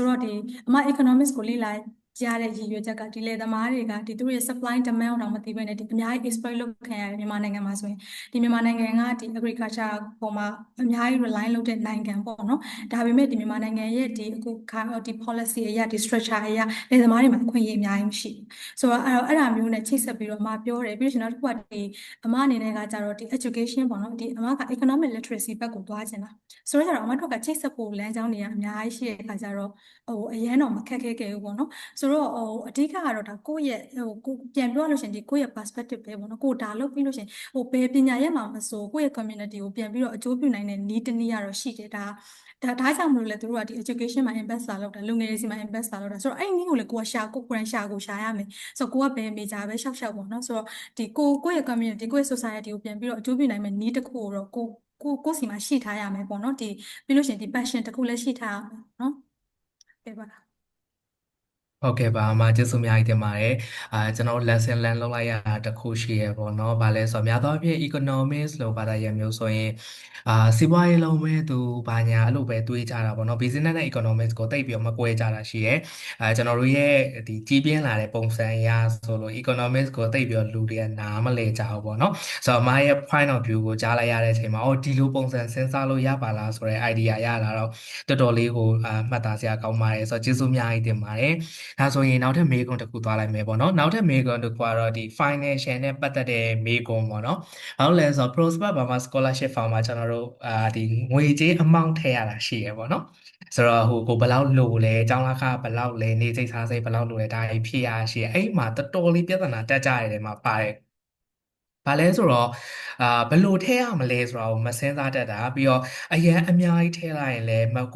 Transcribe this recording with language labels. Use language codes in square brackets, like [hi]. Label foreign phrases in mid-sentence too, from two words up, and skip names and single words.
[my] တော့ဒီအမား economics ကိုလေ့လာရတဲ့ရည်ရွယ်ချက်ကဒီလယ်သမားတွေကဒီသူတို့ရဲ့ [en] supply demand [my] တော့မသိဘဲနဲ့ဒီအများကြီး exploit လုပ်ခံရတယ်မြန်မာနိုင်ငံမှာဆိုရင်ဒီမြန်မာနိုင်ငံကဒီ agriculture ပေါ်မှာအများကြီး rely လုပ်တဲ့နိုင်ငံပေါ့နော်ဒါပေမဲ့ဒီမြန်မာနိုင်ငံရဲ့ ဒီအခုဒီ policy အရာဒီ structure အရာလယ်သမားတွေမှာအခွင့်အရေးအများကြီးမရှိဘူးဆိုတော့အဲ့ဒါမျိုးနဲ့ချိတ်ဆက်ပြီးတော့အမပြောတယ်ပြီးလို့ရှိရင်နောက်တစ်ခုကဒီအမအနေနဲ့ကကြတော့ဒီ education ပေါ့နော်ဒီအမက economic literacy ဘက်ကိုသွားချင်တာဆိုတော့ကျတော့အမတို့ကချိတ်ဆက်ဖို့လမ်းကြောင်းတွေကအများကြီးရှိတဲ့အခါကျတော့ဟိုအရန်တော့မခက်ခဲခဲ့ဘူးပေါ့နော်ဆိုတော့အဓိက ကတော့ဒါကိုယ့်ရဲ့ကိုပြန်ပြောလို့ရှင်ဒီကိုယ့်ရဲ့ perspective ပဲပေါ့နော်ကိုဒါလုပ်ပြီးလို့ရှင်ဘယ်ပညာရပ်မှာမဆိုကိုယ့်ရဲ့ community ကိုပြန်ပြီးတော့အကျိုးပြုနိုင်တဲ့နည်းတစ်နည်းကတော့ရှိတယ်ဒါကြောင့်မလို့လဲသူတို့ကဒီ education မှာ invest လာလုပ်တာလူငယ်တွေစီမှာ invest လာလုပ်တာဆိုတော့အဲ့နည်းကိုလည်းကိုယ်ကိုယ်တိုင်ရှာရမယ်ဆိုတော့ကိုကဘယ် major ပဲရှောက်ပေါ့နော်ဆိုတော့ဒီကိုယ့်ရဲ့ community ကိုယ့်ရဲ့ society ကိုပြန်ပြီးတော့အကျိုးပြုနိုင်မယ့်နည်းတစ်ခုကိုတော့ကိုစီမှာရှိထားရမယ်ပေါ့နော်ဒီပြီးလို့ရှင်ဒီ passion တစ်ခုလည်းရှိထားရမယ်နော်ပြပါ ဟုတ်ကဲ့ပါအမကျေးဇူးအများကြီးတင်ပါတယ်ကျွန်တော် [en] lesson learn [my] လုပ်လိုက်ရတာတစ်ခုရှိရပေါ့နော်။ဘာလဲဆိုတော့များသောအားဖြင့် economics လို့ဘာသာရပ်မျိုးဆို ရင်စီးပွားရေးလုံးပဲသူဘာညာအဲ့လိုပဲတွေးကြတာပေါ့နော်။ business နဲ့ economics ကိုတိတ်ပြီးတော့မကွဲကြတာရှိရဲကျွန်တော်တို့ရဲ့ဒီကြီးပြင်းလာတဲ့ပုံစံအရဆိုလို့ economics ကိုတိတ်ပြီးတော့လူတွေကနားမလည်ကြဘူးပေါ့နော်။ဆိုတော့အမရဲ့ [en] point of view [my] ကိုကြားလိုက်ရတဲ့အချိန်မှာအော်ဒီလိုပုံစံစဉ်းစားလို့ရပါလားဆိုတဲ့ idea ရလာတော့တော်တော်လေးကိုမှတ်သားစရာကောင်းပါတယ်ဆိုတော့ကျေးဇူးအများကြီးတင်ပါတယ်။ဒါဆိုရင်နောက်ထပ်မေးခွန်းတစ်ခုသွား လိုက်မယ်ပေါ့နော်နောက်ထပ်မေးခွန်းတစ်ခုကတော့ဒီ financial နဲ့ပတ်သက်တဲ့မေးခွန်းပေါ့နော်ဘာလို့လဲဆိုတော့ Prosper Burma Scholarship Fund မှာကျွန်တော်တို့ဒီငွေကြေး amount ထည့်ရတာရှိရပေါ့နော်ဆိုတော့ဟိုကိုဘယ်လောက်လိုလဲအကြောင်းလားခဘယ်လောက်လဲနေစိတ်စားစိတ်ဘယ်လောက်လိုလဲဒါဖြည့်ရရှိရအဲ့မှာတော်တော်လေးပြဿနာတက်ကြရတယ်မှာပါတယ်ဘာလဲဆိုတော့ဘယ်လိုထည့်ရမလဲဆိုတာကိုမစင်းစားတတ်တာပြီးတော့အရန်အများကြီးထည့်လိုက်ရင်လည်းကို